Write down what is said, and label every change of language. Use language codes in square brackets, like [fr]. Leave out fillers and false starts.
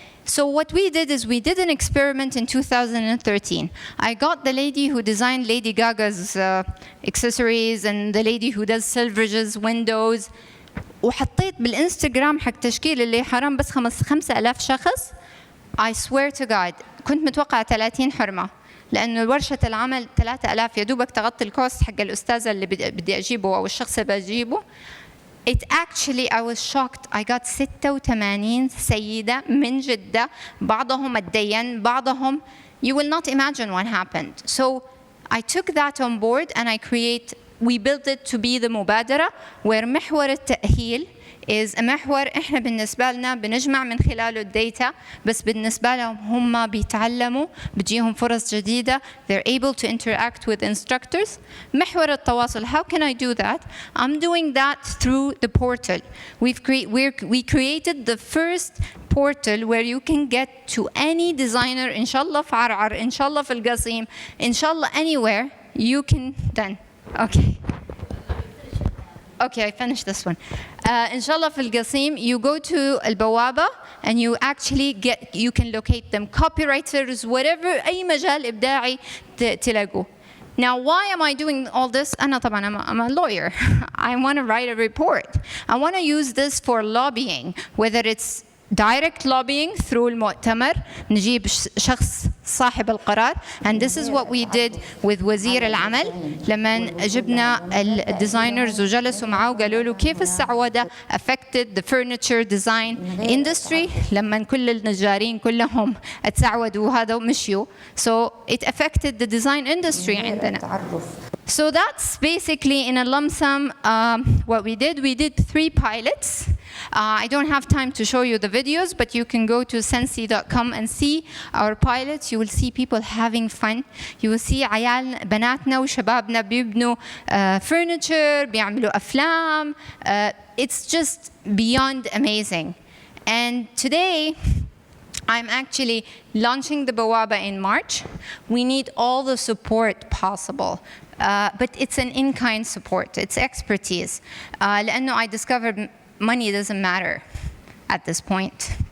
[en] So what we did is we did an experiment in 2013. I got the lady who designed Lady Gaga's accessories and the lady who does Selfridges windows. [ar] وحطيت بالإنستغرام حق تشكيل اللي حرام بس 5,000 شخص. I swear to God كنت متوقعة 30 حرمة، لأنه ورشة العمل 3000 يا دوبك تغطي الكوست حق الأستاذة اللي بدي أجيبه أو الشخص اللي بجيبه. [en] It actually I was shocked. I got 86 سيدة من جدة، بعضهم اتدين، بعضهم you will not imagine what happened. [ar] So I took that on board and we built it to be the مبادرة where محور التأهيل is a محور إحنا بالنسبة لنا بنجمع من خلاله الداتا، بس بالنسبة لهم هم بيتعلموا، بتجيهم فرص جديدة. [en] They're able to interact with instructors. محور التواصل, how can I do that? I'm doing that through the portal. We created the first portal where you can get to any designer, إن شاء الله في عرعر، إن شاء الله في القصيم، إن شاء الله anywhere you can done. Okay, I finished this one. إن شاء الله في القصيم you go to البوابة and you can locate them, copywriters, whatever, أي مجال إبداعي تلاقوه. Now, why am I doing all this? أنا طبعا I'm a lawyer. I want to write a report. I want to use this for lobbying, whether it's direct lobbying through المؤتمر، نجيب شخص صاحب القرار. [ar] And this is what we did with وزير العمل لما جبنا الديزاينرز وجلسوا معه وقالوا له كيف السعودة affected the furniture design industry لما كل النجارين كلهم اتسعودوا وهذا ومشيوا. [en] So it affected the design industry عندنا. So that's basically in a lump sum what we did. We did 3 pilots. I don't have time to show you the videos, but you can go to SNCI.com and see our pilots. You will see people having fun. [ar] You will see عيال بناتنا وشبابنا بيبنوا furniture, بيعملوا أفلام. [en] It's just beyond amazing. And today, I'm actually launching the Bawaba in March. We need all the support possible. But it's an in-kind support. It's expertise. لأنه I discovered money doesn't matter at this point.